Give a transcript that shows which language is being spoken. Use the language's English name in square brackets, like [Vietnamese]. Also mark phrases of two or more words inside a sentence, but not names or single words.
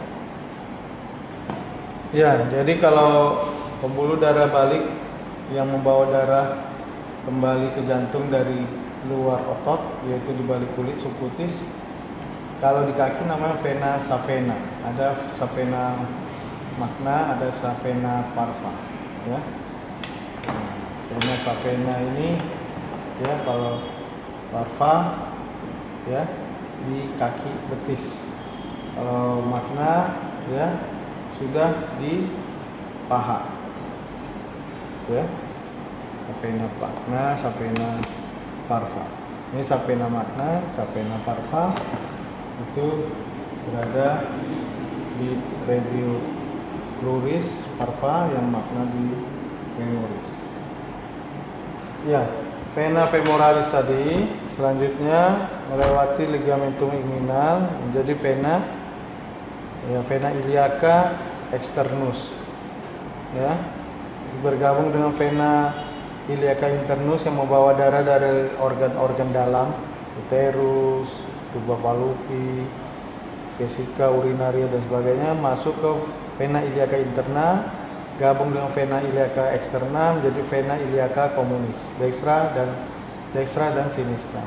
[Indonesian] Ya, jadi kalau pembuluh darah balik yang membawa darah kembali ke jantung dari luar otot yaitu di balik kulit subcutis, kalau di kaki namanya [Latin] vena savena. [Indonesian] Ada [Latin] savena magna, [Indonesian] ada [Latin] savena parva [Indonesian] ya. [Latin] Vena savena [Indonesian] ini ya, kalau parva ya di kaki betis, kalau magna ya sudah di paha ya. [Latin] Savena magna, savena parva. [Indonesian] Ini [Latin] savena magna, savena parva [Indonesian] itu berada di [Latin] regio cruris parva, [Indonesian] yang magna di femoris. Ya, [Latin] vena femoralis [Indonesian] tadi selanjutnya melewati [Latin] ligamentum inguinal [Indonesian] menjadi vena ya, vena [Latin] iliaca externus [Indonesian] ya, bergabung dengan [Latin] vena iliaca internus [Indonesian] yang membawa darah dari organ-organ dalam, uterus, tuba Fallopi, vesika urinaria dan sebagainya, masuk ke [Latin] vena iliaca interna, [Indonesian] gabung dengan [Latin] vena iliaca externa [Indonesian] menjadi [Latin] vena iliaca communis, dextra [Indonesian] dan sinistra.